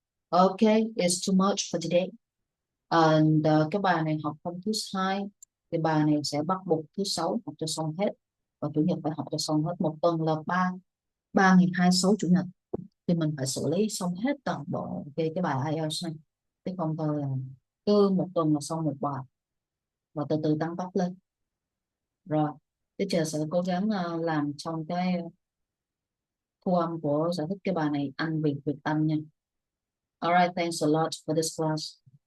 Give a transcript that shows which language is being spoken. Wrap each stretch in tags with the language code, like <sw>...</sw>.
<en>Okay, it's too much for today.</en> <vi>And cái bài này học không thứ hai, thì bài này sẽ bắt buộc thứ sáu học cho xong hết, và chủ nhật phải học cho xong hết. Một tuần là ba ngày, 26 chủ nhật thì mình phải xử lý xong hết toàn bộ cái bài IELTS này, chứ không thôi là cứ một tuần là xong một bài, và từ từ tăng tốc lên. Rồi teacher sẽ cố gắng làm trong cái thu âm của giải thích cái bài này ăn Việt Việt Anh nha.</vi> <en>Alright, thanks a lot for this class.</en>